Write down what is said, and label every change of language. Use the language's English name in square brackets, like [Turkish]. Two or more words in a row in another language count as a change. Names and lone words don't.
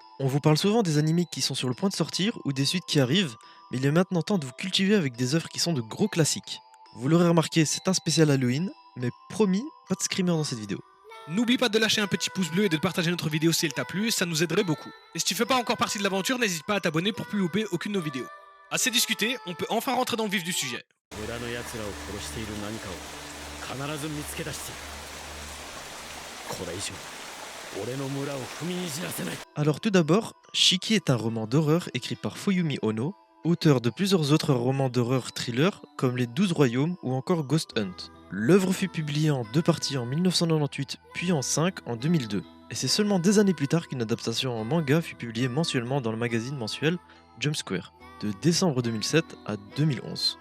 [French] On vous parle souvent des animés qui sont sur le point de sortir ou des suites qui arrivent, mais il est maintenant temps de vous cultiver avec des œuvres qui sont de gros classiques. Vous l'aurez remarqué, c'est un spécial Halloween, mais promis, pas de screamer dans cette vidéo. N'oublie pas de lâcher un petit pouce bleu et de partager notre vidéo si elle t'a plu, ça nous aiderait beaucoup. Et si tu fais pas encore partie de l'aventure, n'hésite pas à t'abonner pour plus louper aucune de nos vidéos. Assez discuté, on peut enfin rentrer dans le vif du sujet. [Japanese] 裏の奴らを殺している何かを必ず見つけ出してこれ以上俺の村を踏みにじらせない。 [French] Alors tout d'abord, Shiki est un roman d'horreur écrit par Fuyumi Ono, auteur de plusieurs autres romans d'horreur thriller comme Les 12 Royaumes ou encore Ghost Hunt. L'œuvre fut publiée en deux parties en 1998 puis en 5 en 2002. Et c'est seulement des années plus tard qu'une adaptation en manga fut publiée mensuellement dans le magazine mensuel Jump Square, de décembre 2007 à 2011.